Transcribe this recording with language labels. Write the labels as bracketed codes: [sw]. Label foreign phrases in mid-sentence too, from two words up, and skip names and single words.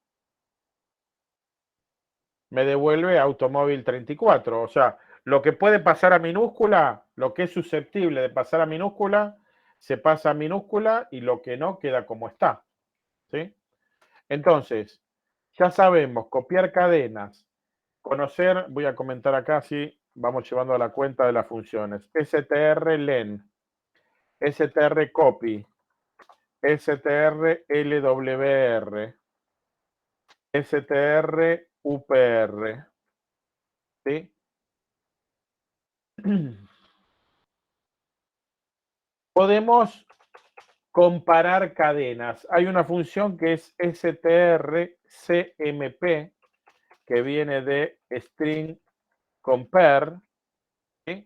[es] Me devuelve automóvil 34, o sea, lo que puede pasar a minúscula, lo que es susceptible de pasar a minúscula, se pasa a minúscula y lo que no queda como está, ¿sí? Entonces, ya sabemos copiar cadenas, conocer, voy a comentar acá si vamos llevando a la cuenta de las funciones, strlen, strcopy, strlwr, strupr, ¿sí? Podemos comparar cadenas. Hay una función que es strcmp, que viene de [en] string compare, [es] ¿sí?